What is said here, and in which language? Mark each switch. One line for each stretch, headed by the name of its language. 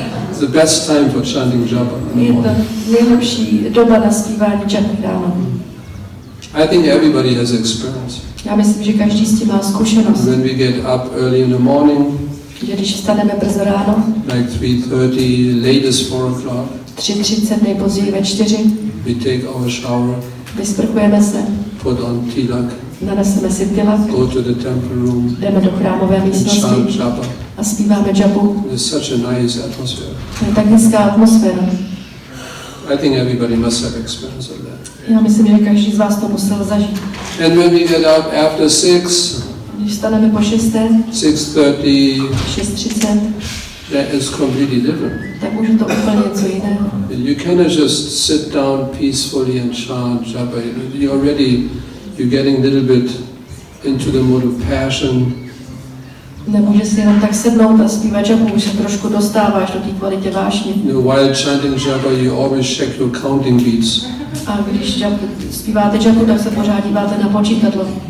English: It's the best time for chanting japa.
Czech: Je to nejlepší doba na zpívání japy ráno.
English: I think everybody has experience.
Czech: Já myslím, že každý s tím má zkušenost.
English: When we get up early in the morning,
Czech: že když vstaneme brzo ráno,
English: like 3:30, latest 4 o'clock,
Czech: 3:30, nejpozději ve 4,
English: we take our shower,
Czech: vysprchujeme se,
English: put on tilak,
Czech: naneseme si tilak,
English: go to the temple room,
Czech: jdeme do chrámové místnosti
English: chant japa.
Czech: a zpíváme japu.
English: It's such a nice atmosphere.
Czech: To je tak hezká atmosféra.
English: I think everybody must have experience of that.
Czech: Já myslím, že každý z vás to musel zažít.
English: And when we get up after 6,
Czech: Když vstaneme po 6,
English: 6:30,
Czech: 6:30,
English: that is completely different.
Czech: tak už je to úplně něco jiného.
English: You cannot just sit down peacefully and chant japa. You're getting a little bit into the mode of passion.
Czech: Nemůže si jenom tak sednout a zpívat japu, už se trošku dostáváš do té kvalitě vášně.
English: While chanting japa, you always check your counting beats.
Czech: A když zpíváte japu, tak se pořád díváte na počítadlo.